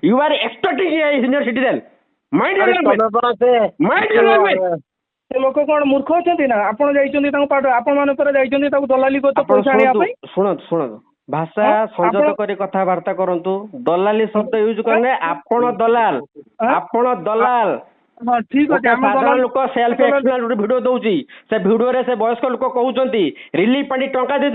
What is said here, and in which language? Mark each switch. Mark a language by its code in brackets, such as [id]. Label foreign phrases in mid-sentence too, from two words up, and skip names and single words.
[en] You are expecting a senior citizen. Mind your language. Mind your language. [or] ସେ ଲୋକ କଣ ମୂର୍ଖ ଅଛନ୍ତି ନା? ଆପଣ ଯାଇଛନ୍ତି ତାଙ୍କୁ ପାଠ, ଆପଣ ମାନେ ପରେ ଯାଇଛନ୍ତି ତାକୁ ଦଲାଲି କରିତେ ପଇସା ଆଣିବା ପାଇଁ। ଶୁଣନ୍ତୁ ଭାଷା ସଂଯତ କରି କଥାବାର୍ତ୍ତା କରନ୍ତୁ। ଦଲାଲି ଶବ୍ଦ ୟୁଜ କଲେ ଆପଣ ଦଲାଲ, ଆପଣ ଦଲାଲ। ହଁ ଠିକ ଅଛି, ଆମେ ସାଧାରଣ ଲୋକ [en] self explain [or] ଗୋଟେ ଭିଡିଓ ଦଉଛି, ସେ ଭିଡିଓରେ ସେ ବୟସ୍କ ଲୋକ କହୁଛନ୍ତି ରିଲିଫ ପାଣ୍ଠି ଟଙ୍କା ଦେଇ।